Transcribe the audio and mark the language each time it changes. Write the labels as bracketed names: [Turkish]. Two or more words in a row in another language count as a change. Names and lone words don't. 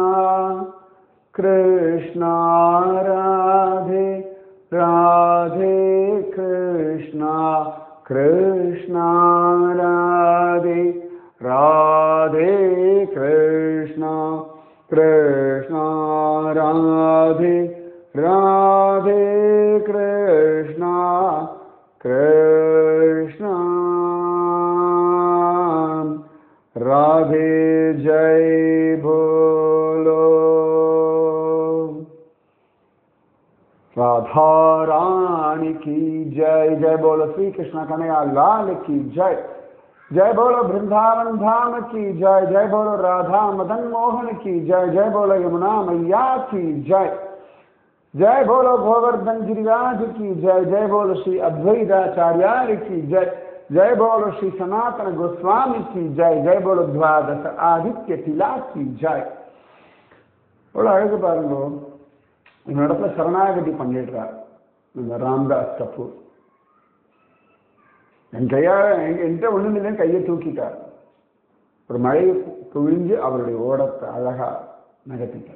[Tamil] கிருஷ்ணா ராதே, ராதே கிருஷ்ணா, கிருஷ்ணா ராதே, ராதே கிருஷ்ணா, கிருஷ்ணா ராதே, ராதே கிருஷ்ணா, கிருஷ்ணா ராதே. [Hindi] जय बोलो राधा रानी की जय, जय बोलो श्री कृष्ण कन्हैया लाल की जय, जय बोलो वृंदावन धाम की जय, जय बोलो राधा मदन मोहन की जय, जय बोलो यमुना मैया की जय, जय बोलो गोवर्धन गिरिराज की जय, जय बोलो श्री अद्वैताचार्य की जय, जय बोलो श्री सनातन गोस्वामी की जय, जय बोलो द्वादश आदित्य तिला की जय. [Tamil] அழகு பாருங்க, இந்த இடத்துல சரணாகதி பண்ணிடுறார் இந்த ராம்தாஸ் கபூர். என் என்கிட்ட ஒண்ணும் இல்லைன்னு கையை தூக்கிட்டார். ஒரு மழையை புழிஞ்சு அவருடைய ஓடத்தை அழகா நகர்த்திட்டார்.